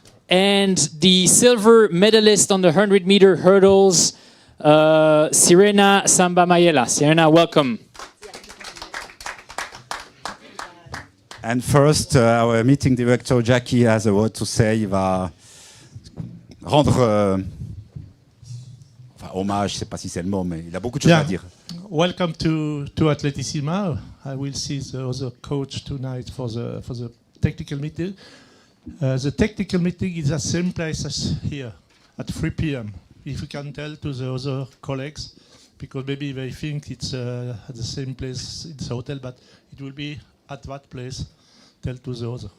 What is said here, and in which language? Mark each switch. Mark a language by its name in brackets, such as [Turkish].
[English] And the silver medalist on the 100-meter hurdles, Cyrena Samba-Mayela. Cyrena, welcome. And first, our meeting director, Jackie, has a word to say. [French] Il va rendre hommage, je ne sais pas si c'est le mot, mais il a beaucoup de choses à dire. [English] Welcome to Atleticima. I will see the other coach tonight for the technical meeting. The technical meeting is the same place as here, at 3 p.m. If you can tell to the other colleagues, because maybe they think it's at the same place in the hotel, but it will be at that place. Tell to the other.